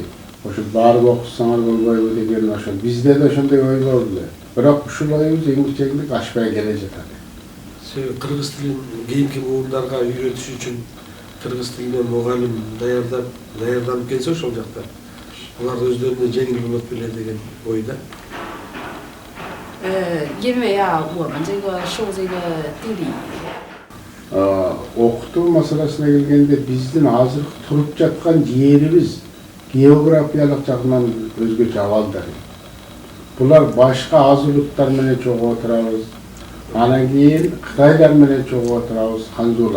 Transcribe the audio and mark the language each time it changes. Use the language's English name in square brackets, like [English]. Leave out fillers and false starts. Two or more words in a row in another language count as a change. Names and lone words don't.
[Kyrgyz] Ошол барып окусаңар болбойбу деген ошол бизде да ошондой ой болду. Бирок ушул оюбуз эң ашпай келе жатат. Кыргыз тилин кийинки буундарга үйрөтүш үчүн кыргыз тилинен мугалим даярданып келсе ошол жакта алар өздөрүнө жеңил болот беле деген ойда. [Chinese] 因为啊，我们这个受这个地理 [Kyrgyz] окутуу маселесине келгенде биздин азыркы туруп жаткан жерибиз географиялык жагынан өзгөчө абалдар. Булар башка аз улуттар менен чогуу отурабыз. Анан кийин Кытайлар менен чогуу отурабыз, ханзулар.